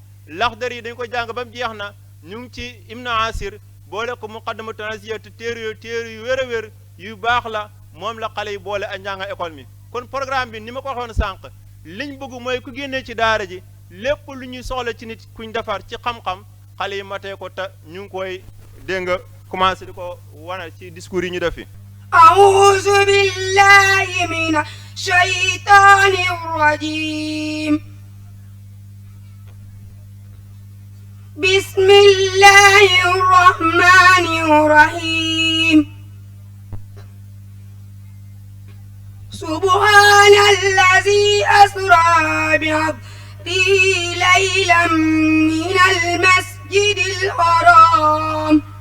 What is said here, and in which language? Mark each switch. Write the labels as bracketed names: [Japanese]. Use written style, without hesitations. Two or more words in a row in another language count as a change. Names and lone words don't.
[Wolof] laxdar yi dañ ko jàng ba mu jeex na ñu ngi ci Ibn Asir boole ko muqaddamatu nasiya te téere yu wér a wér yu baax la moom la xale yi boole ak njàng école mi. kon programme bi ni ma ko waxoon sànq liñ bëgg mooy ku génnee ci daara ji lépp lu ñuy soxla ci nit kuñ defar ci xam-xam xale yi matee ko te ñu ngi koy dégg nga commencé di ko wane ci discours yi ñu def fi. [Arabic] أعوذ بالله من الشيطان الرجيم. بسم الله الرحمن الرحيم. سبحان الذي أسرى بعبده ليلا من المسجد الحرام